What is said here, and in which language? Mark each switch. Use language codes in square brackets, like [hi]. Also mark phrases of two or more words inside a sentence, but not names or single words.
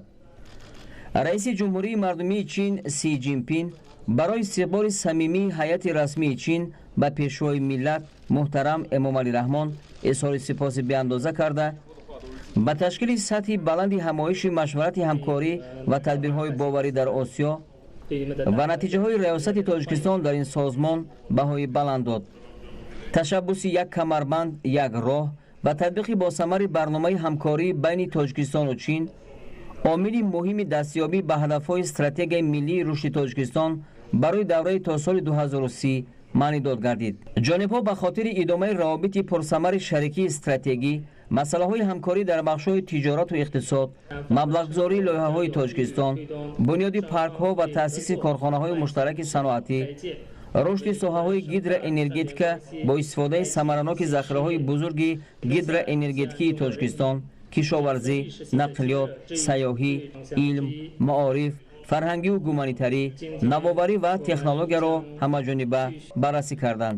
[tg] رئیس جمهوری مردمی چین سی جین پین برای استقبال صمیمی هیئت رسمی چین به پیشوای ملت محترم امامعلی رحمان اظهار سپاس بی‌اندازه کرده به تشکیل سطح بلند همایش مشورت همکاری و تدبیرهای باوری در آسیا و نتیجه های ریاست تاجیکستان در این سازمان بهای بلند داد. تشبث یک کمربند یک راه و تطبیق با ثمر برنامه همکاری بین تاجیکستان و چین عامل مهم دستیابی به هدفهای استراتژی ملی رشد تاجیکستان برای دوره تا سال 2030 маънӣ дод гардид. ҷонибҳо ба хотири идомаи равобити пурсамари шарикии стратегӣ, масъалаҳои ҳамкорӣ дар бахшҳои тиҷорату иқтисод, маблағгузории лоиҳаҳои Тоҷикистон, бунёди паркҳо ва таъсиси корхонаҳои муштараки саноатӣ, рушди соҳаҳои гидроэнергетика бо истифодаи самараноки захираҳои бузурги гидроэнергетикии Тоҷикистон, кишоварзӣ, нақлиёт, сайёҳӣ, илм, маориф, фарҳангию гуманитарӣ, навоварӣ ва технологияро ҳамаҷониба баррасӣ карданд.